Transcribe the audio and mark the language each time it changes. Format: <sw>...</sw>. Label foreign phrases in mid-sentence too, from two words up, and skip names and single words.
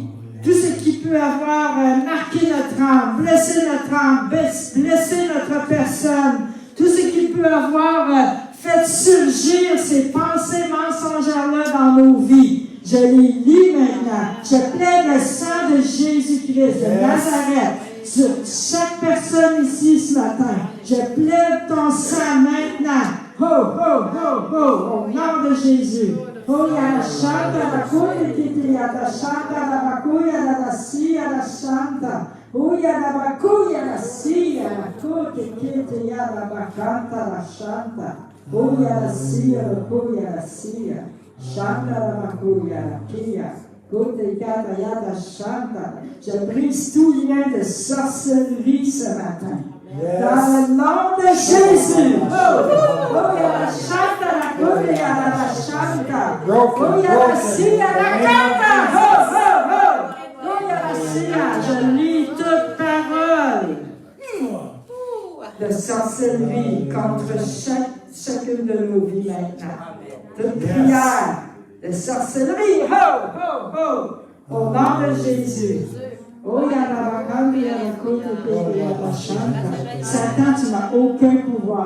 <fr>Tout ce qui peut avoir marqué notre âme, blessé notre âme, blessé notre personne, tout ce qui peut avoir fait surgir ces pensées mensongères-là dans nos vies, je les lis maintenant. Je plaide le sang de Jésus-Christ de Nazareth sur chaque personne ici ce matin. Je plaide ton sang maintenant. Ho, ho, ho, ho, au nom de Jésus. Oh, ya la chanta, la couille, qui ya la chanta, la bacouille, la sia, la chanta. Oh, ya la bacouille, la sia, la couille, qui ya la bacanta, la chanta. Oh, ya la sia, la couille, la sia. Chanta, la bacouille, la kia. Couille, ya la chanta. Je brise tout lien de sorcellerie ce matin. Yes. Dans le nom de Jésus. Oh, ya la chanta, la couille, ya la chanta. Oh, ya la sia, la canta. Oh, ya la sia. Je lis toute parole de sorcellerie contre chacune de nos vies maintenant. Toute prière de sorcellerie. Au nom de Jésus. Oh, Satan, tu n'as aucun pouvoir.</fr>